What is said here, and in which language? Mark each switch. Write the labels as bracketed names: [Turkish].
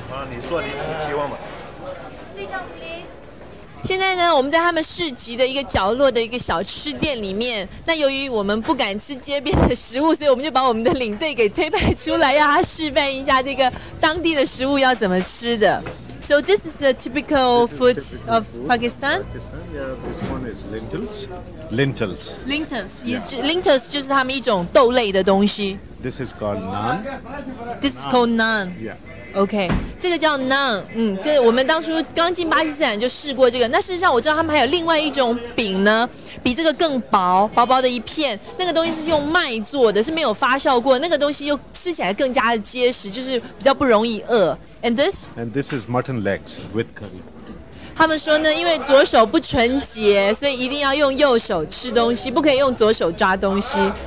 [Chinese] 你说你提问吧。现在呢，我们在他们市集的一个角落的一个小吃店里面。那由于我们不敢吃街边的食物，所以我们就把我们的领队给推派出来，让他示范一下这个当地的食物要怎么吃的。 [English] So this is the typical food of Pakistan. Yeah, this one is lentils. Lentils. [Chinese] Lentils 就是他们一种豆类的东西。 [English] This is called naan. This is called naan. Yeah. [Chinese] OK， 这个叫 naan， 对，我们当初刚进巴基斯坦就试过这个。那事实上我知道他们还有另外一种饼呢，比这个更薄，薄薄的一片，那个东西是用麦做的，是没有发酵过，那个东西又吃起来更加的结实，就是比较不容易饿。 [English] And this? And this is mutton legs with curry. [Chinese] 他们说呢，因为左手不纯洁，所以一定要用右手吃东西，不可以用左手抓东西。